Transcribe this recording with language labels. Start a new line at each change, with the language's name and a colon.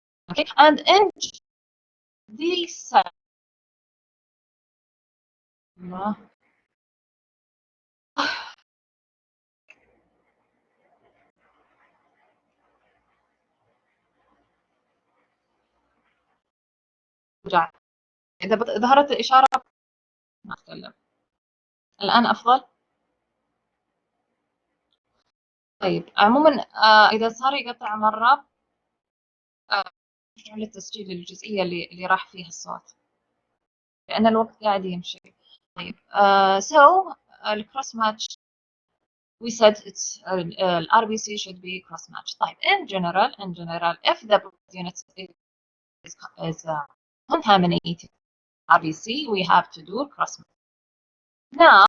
English: Okay, and in these cells,
Arabic: إذا ظهرت الإشارة ما أتكلم. الآن أفضل. طيب عموما إذا صار يقطع مرة ارجعوا للتسجيل الجزئية اللي راح فيها الصوت. لأن الوقت قاعد يمشي.
English: طيب so الكروس match we said it's RBC should be cross match. طيب in general if the unit is contaminated RBC we have to do cross match.